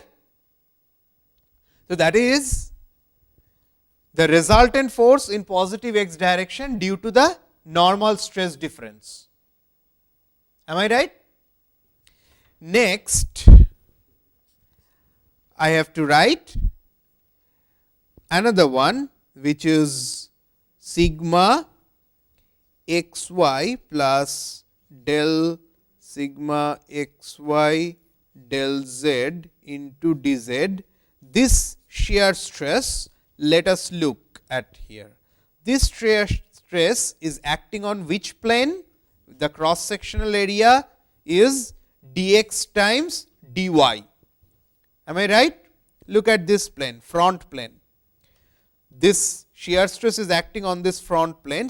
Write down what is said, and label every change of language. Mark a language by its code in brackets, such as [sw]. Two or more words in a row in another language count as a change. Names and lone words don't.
[en] So, that is the resultant force in positive x direction due to the normal stress difference. Am I right? Next, I have to write another one, which is sigma x y plus del sigma x y del z into d z. This shear stress, let us look at here. This shear stress is acting on which plane? The cross sectional area is dx times dy. Am I right? Look at this plane, front plane. This shear stress is acting on this front plane.